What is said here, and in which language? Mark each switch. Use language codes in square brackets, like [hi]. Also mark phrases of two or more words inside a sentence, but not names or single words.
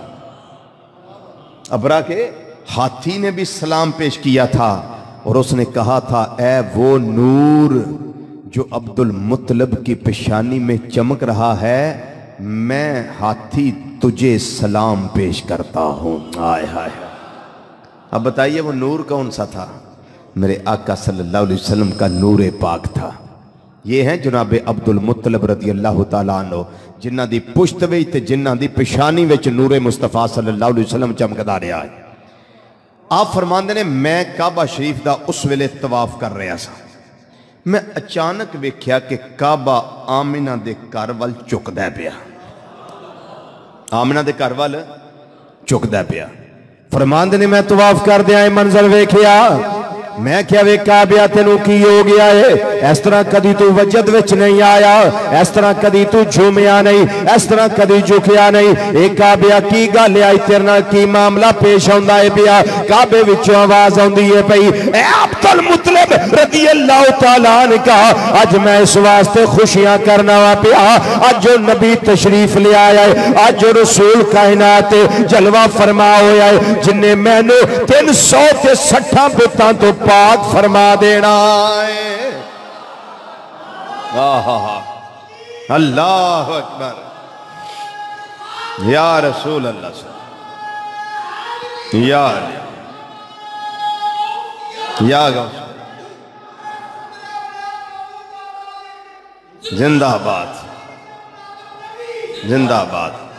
[ur] ابرہہ کے ہاتھی نے بھی سلام پیش کیا تھا اور اس نے کہا تھا، اے وہ نور جو عبدالمطلب کی پیشانی میں چمک رہا ہے، میں ہاتھی تجھے سلام پیش کرتا ہوں. ہائے ہائے۔ اب بتائیے وہ نور کون سا تھا? میرے آقا [ar] صلى الله عليه وسلم [ur] کا نور پاک تھا. یہ ہیں جناب عبدالمطلب [ar] رضي الله تعالى عنه, [pa] جنہاں دی پشت وچ تے جنہاں دی پیشانی وچ نورِ مصطفیٰ [ar] صلى الله عليه وسلم [pa] چمکدا رہا ہے. آپ فرماندے نے، میں کعبہ شریف دا اس ویلے طواف کر رہا سا، میں اچانک ویکھیا کہ کعبہ آمنہ دے گھر ول جھکدا پیا، آمنہ دے گھر ول جھکدا پیا. فرماندے نے، میں طواف کر دیا منظر ویکھیا، میں کیا وے کعبیا تینوں کی ہو گیا ہے? اس طرح کدی تو وجد وچ نہیں آیا، اس طرح کدی تو جھومیا نہیں، اس طرح کدی جھکیا نہیں. اک کعبیا کی گل آئی تیرے نال، کی معاملہ پیش آؤندا ہے پیا? کعبے وچوں آواز آؤندی ہے پئی، اے عبدالمطلب [ar] رضي الله تعالى عنه [pa] کا, اج میں اس واسطے خوشیاں کرنا واں پیا، اج جو نبی تشریف لے آیا ہے، اج جو رسولِ کائنات جلوہ فرما ہویا ہے، جنے مینوں 360 بتاں تو پاک فرما دینا ہے. [ar] الله أكبر, يا رسول الله, [ur] یا زندہ باد زندہ باد.